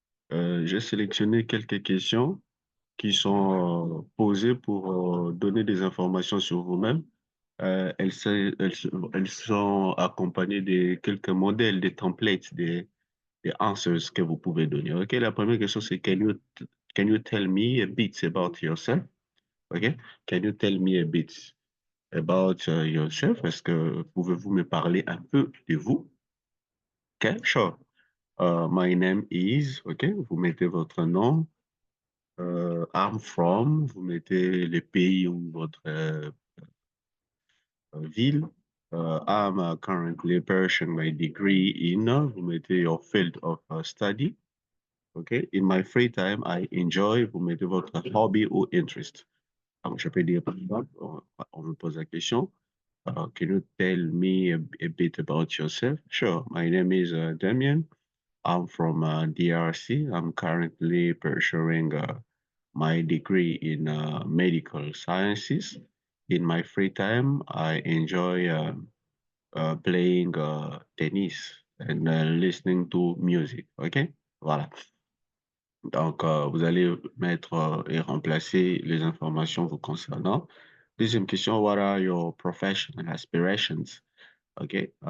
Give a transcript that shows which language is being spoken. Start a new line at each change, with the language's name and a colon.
French: J'ai sélectionné quelques questions qui sont posées pour donner des informations sur vous-même. Elles sont accompagnées de quelques modèles, des templates, des answers que vous pouvez donner. OK, la première question, c'est
English: can you tell me a bit about yourself? OK, can you tell me a bit about yourself?
French: Est-ce que pouvez-vous me parler un peu de vous? OK, sure.
English: My name is,
French: OK, vous mettez votre nom.
English: I'm from,
French: vous mettez le pays ou votre ville.
English: I'm currently pursuing my degree in,
French: vous mettez
English: your field of study. Okay. In my free time, I enjoy,
French: vous mettez votre hobby ou
English: interest.
French: Donc, je peux dire, par exemple, on me pose la question,
English: can you tell me a bit about yourself?
French: Sure.
English: My name is Damien. I'm from DRC. I'm currently pursuing my degree in medical sciences. In my free time, I enjoy playing tennis and listening to music.
French: OK? Voilà. Donc, vous allez mettre et remplacer les informations vous concernant. Deuxième question,
English: what are your professional aspirations? OK?